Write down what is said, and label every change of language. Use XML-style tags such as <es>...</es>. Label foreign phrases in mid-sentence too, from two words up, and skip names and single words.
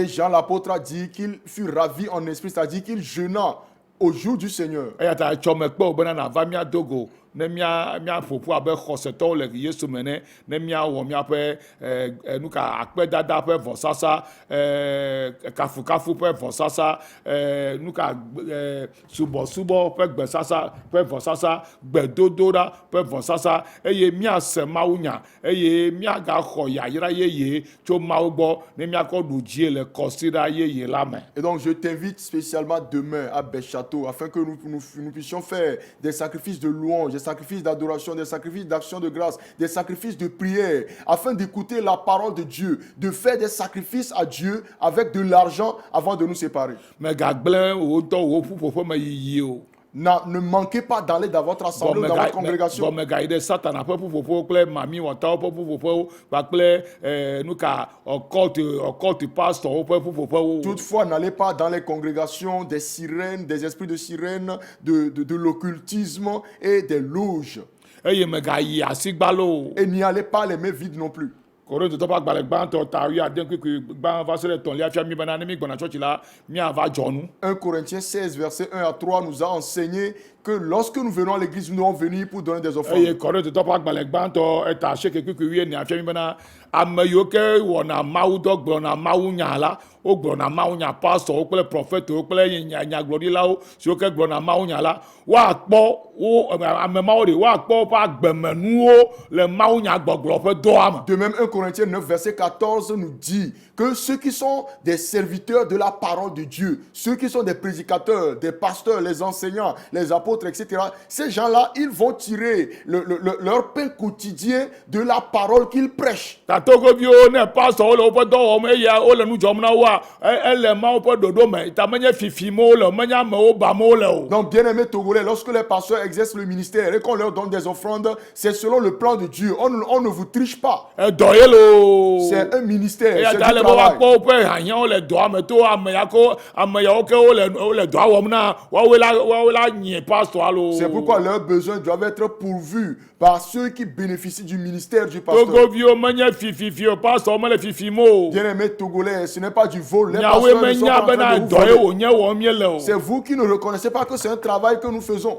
<fr>Et Jean l'apôtre a dit qu'il fut ravi en esprit, c'est-à-dire qu'il jeûna au jour du Seigneur.</fr> <ee>Eya ta etsɔ me kpe wo bena nava míado go ne míaƒoƒu abe xɔsetɔwo le Yesu me ne míawɔ míaƒe nu ka akpedada ƒe vɔsasa kafukafu ƒe vɔsasa nu ka subɔsubɔ ƒe gbesasa ƒe vɔsasa gbedodoɖa ƒe vɔsasa eye míase mawu nya eye míagaxɔ yayra yeye tso mawu gbɔ ne míakɔ ɖu dzi le kɔsiɖa yeye la me.</ee> <fr>Et donc je t'invite spécialement demain à Béchâteau afin que nous puissions faire des sacrifices de louange, des sacrifices d'adoration, des sacrifices d'action de grâce, des sacrifices de prière, afin d'écouter la parole de Dieu, de faire des sacrifices à Dieu avec de l'argent avant de nous séparer.</fr> <ee>Mais gagblẽ wo ŋutɔ wo ƒuƒoƒe me yiyi o.</ee> <fr>Ne manquez pas d'aller dans votre assemblée ou dans votre congrégation.</fr> <ee>Gɔme gayi ɖe Satana ƒe ƒuƒoƒewo kple mamiwɔtawo ƒe ƒuƒoƒewo kpakple nu ka occulte pastorwo ƒe ƒuƒoƒewo.</ee> <fr>Toutefois, n'allez pas dans les congrégations des sirènes, des esprits de sirène, de l'occultisme et des loges.</fr> <ee>Eye megayi asigbalo.</ee> <fr>Et n'y allez pas les mains vides non plus.</fr> <ee>Korintotɔ ƒe agbalẽ gbãtɔ ta wuiade kpekpe gbã va se ɖe etɔ̃lia fia mi bena ne mi gbɔna tsɔtsi la míava dzɔ nu.</ee> <fr>1 Corinthiens 16, verset 1 à 3 nous a enseigné que lorsque nous venons à l'église, nous devons venir pour donner des offrandes.</fr> <ee>Eye Korintotɔ ƒe agbalẽ gbãtɔ eta asieke kpekpe wuiene fia mi bena ame yiwo ke wɔna mawu dɔ gblɔna mawu nya la wogblɔna mawu nya pastorwo kple prɔfɛtwo kple nyagblɔɖilawo siwo ke gblɔna mawu nya la woakpɔ wo ame mawo ɖe woakpɔ woƒe agbemenuwo le mawu nya gbɔgblɔ ƒe dɔa me.</ee> <fr>De même, 1 Corinthiens 9, verset 14 nous dit que ceux qui sont des serviteurs de la parole de Dieu, ceux qui sont des prédicateurs, des pasteurs, les enseignants, les apôtres, etc., ces gens-là, ils vont tirer leur pain quotidien de la parole qu'ils prêchent.</fr> <ee>Tatogoviwo ne pastorwo le woƒe dɔ wɔm eye wole nu dzɔm na woa ele mawo ƒe ɖoɖo me ta menye fifimo le menye amewo bamo le o.</ee> <fr>Donc, bien-aimés Togolais, lorsque les pasteurs exercent le ministère et qu'on leur donne des offrandes, c'est selon le plan de Dieu. On ne vous triche pas.</fr> <ee>Dɔ ye lo.</ee> <fr>C'est un ministère,</fr> <ee>Eya</ee> <fr>c'est</fr> <ee>ta</ee> <fr>du</fr> <ee>le be</ee> <fr>travail.</fr> <ee>woakpɔ woƒe hanyawo le dɔa me to ame yawo ke wole dɔa wɔm na woawoe la nye</ee> <fr>C'est pourquoi leurs besoins doivent être pourvus par ceux qui bénéficient du ministère du pasteur. Bien-aimés Togolais, ce n'est pas du vol. Les pasteurs ne sont pas en train de vous voler. C'est vous qui ne reconnaissez pas que c'est un travail que nous faisons.</fr>